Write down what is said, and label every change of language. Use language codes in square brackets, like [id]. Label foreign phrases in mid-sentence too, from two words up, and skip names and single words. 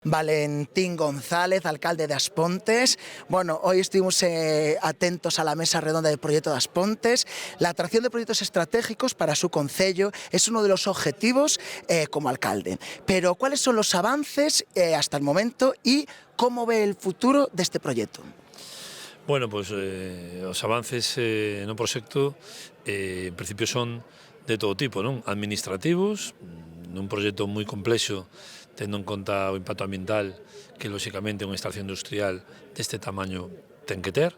[es] Valentín González, alcalde de As Pontes. Bueno, hoy estuvimos atentos a la mesa redonda del proyecto de As Pontes. La atracción de proyectos estratégicos para su concello es uno de los objetivos como alcalde. Pero, ¿cuáles son los avances hasta el momento y cómo ve el futuro [gl] deste proxecto? Bueno, pois os avances no proxecto en principio son de todo tipo, non? Administrativos, nun proxecto moi complexo, tendo en conta o impacto ambiental que, lóxicamente, unha estación industrial deste tamaño ten que ter.